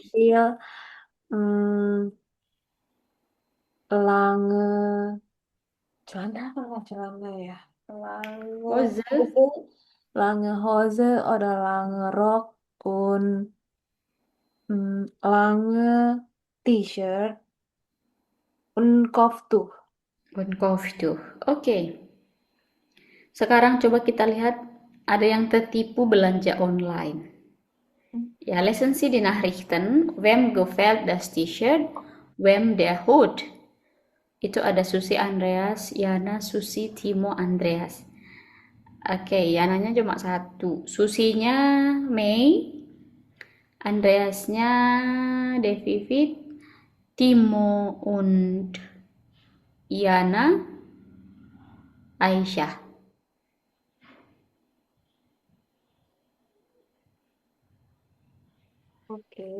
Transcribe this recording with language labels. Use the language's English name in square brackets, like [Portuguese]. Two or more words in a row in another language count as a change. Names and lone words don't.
[German] Beispiel lange [Indonesian] Celana ya. [German] Hose. Lange Hose oder lange Rock und lange T-Shirt und Kopftuch. Und Kopftuch. [Indonesian] Oke. Sekarang coba kita lihat ada yang tertipu belanja online. [German] Ja, lesen Sie die Nachrichten. Wem gefällt das T-Shirt? Wem der Hut? [Indonesian] Itu ada Susi Andreas, Yana, Susi, Timo, Andreas. Oke, Yananya cuma satu. Susinya Mei, Andreasnya Devivit, Timo und Yana, Aisyah. Okay.